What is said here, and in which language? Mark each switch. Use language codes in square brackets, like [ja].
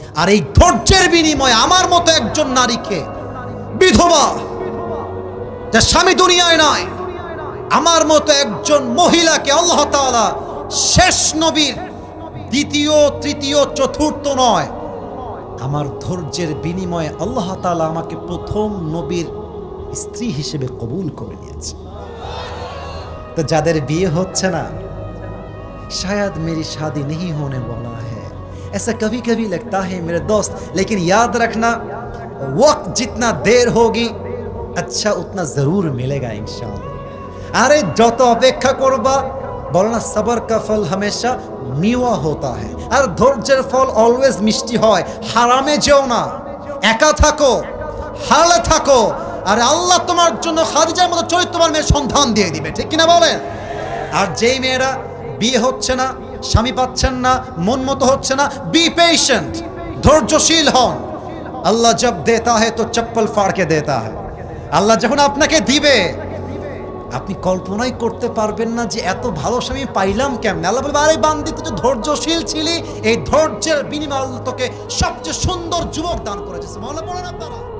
[bn] আর এই ধৈর্যের বিনিময়ে আমার মতো একজন নারীকে, বিধবা যার স্বামী দুনিয়ায় নয়, আমার মতো একজন মহিলাকে আল্লাহ তাআলা শেষ নবীর দ্বিতীয়, তৃতীয়, চতুর্থ নয়, আমার ধৈর্যের বিনিময়ে আল্লাহ তাআলা আমাকে প্রথম নবীর স্ত্রী হিসেবে কবুল করে নিয়েছে। তো যাদের বিয়ে হচ্ছে না, [hi] शायद मेरी शादी नहीं होने वाला है, ऐसा कभी कभी लगता है मेरे दोस्त, लेकिन याद रखना वक्त जितना देर होगी अच्छा उतना जरूर मिलेगा इंशाअल्लाह। [bn] अरे যত অপেক্ষা করবা, বলো না [hi] সবর কা ফল হামেশা মিওয়া होता है, [bn] আর ধৈর্যের ফল অলওয়েজ মিষ্টি হয়। হারামে যেও না, একা থাকো, হারালে থাকো, আর আল্লাহ তোমার জন্য খাদিজার মতো চরিত্রবান মেয়ের সন্ধান দিয়ে দিবে, ঠিক কিনা বলেন? আর যেই মেয়েরা বিয়ে হচ্ছে না, স্বামী পাচ্ছেন না, মন মতো হচ্ছে না, [en] be patient, [bn] ধৈর্যশীল হন। [hi] আল্লাহ জব দেতা है तो चप्पल फाड़ के देता है। [bn] আল্লাহ যখন আপনাকে দিবে, আপনি কল্পনাই করতে পারবেন না যে এত ভালো স্বামী পাইলাম কেমনে। আল্লাহ বলবে, আরে বান্দি তুই তো ধৈর্যশীল ছিলি, এই ধৈর্যের বিনিময়ে আল্লাহ তোকে সবচেয়ে সুন্দর যুবক দান করেছে। সুবহানাল্লাহ বলেন আপনারা।